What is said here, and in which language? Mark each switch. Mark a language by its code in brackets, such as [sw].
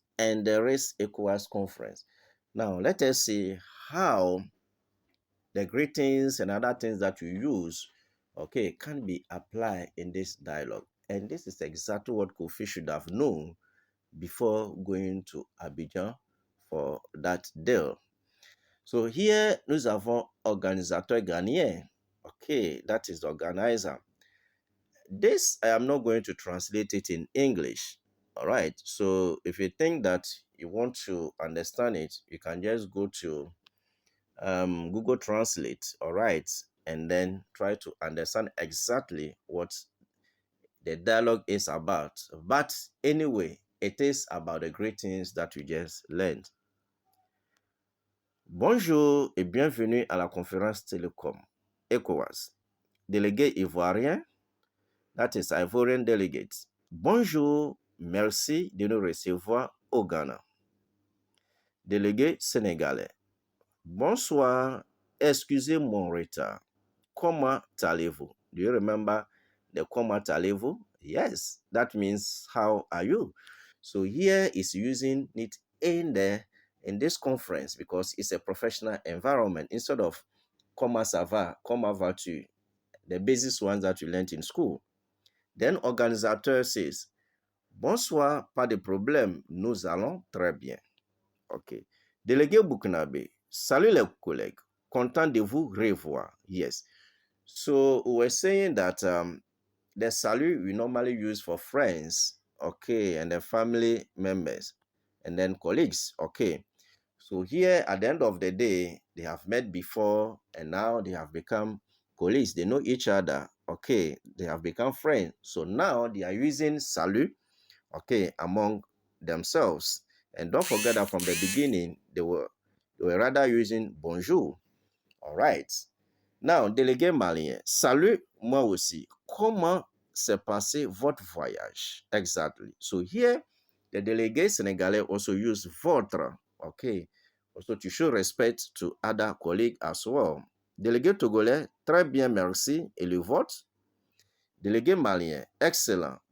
[en] And there is ECOWAS conference. Now let us see how the greetings and other things that you use, can be applied in this dialogue. And this is exactly what Kofi should have known before going to Abidjan for that deal. So here, [fr] nous avons organisateur ghanéen. [en] Okay, that is the organizer. This, I am not going to translate it in English. All right. So if you think that you want to understand it, you can just go to Google Translate, all right, and then try to understand exactly what the dialogue is about. But anyway, it is about the greetings that we just learned. [fr] Bonjour et bienvenue à la conférence Télécom ECOWAS. [en] Délégué ivoirien, that is Ivorian delegate. [fr] Bonjour, merci de nous recevoir au Ghana. Délégué sénégalais. Bonsoir, excusez mon retard. Comment allez-vous? [en] Do you remember the [fr] comment allez-vous? [en] Yes, that means how are you? So here is using it in this conference because it's a professional environment instead of [fr] comment ça va, comment vas-tu, [en] the basic ones that you learned in school. Then [fr] organisateur [en] says, [fr] bonsoir, pas de problème, nous allons très bien. [en] Okay. [fr] Délégué Burkinabé, salut les collègues, content de vous revoir. [en] Yes. So we're saying that the salute we normally use for friends, and the family members, and then colleagues, So here at the end of the day, they have met before and now they have become colleagues. They know each other, They have become friends. So now they are using salute, among themselves. And don't forget that from the beginning, they were rather using bonjour. All right. Now, [fr] délégué malien, salut, moi aussi. Comment s'est passé votre voyage? [en] Exactly. So here, the délégué sénégalais also use votre, Also to show respect to other colleagues as well. [fr] Délégué togolais, très bien, merci. Et le vote? Délégué malien, excellent.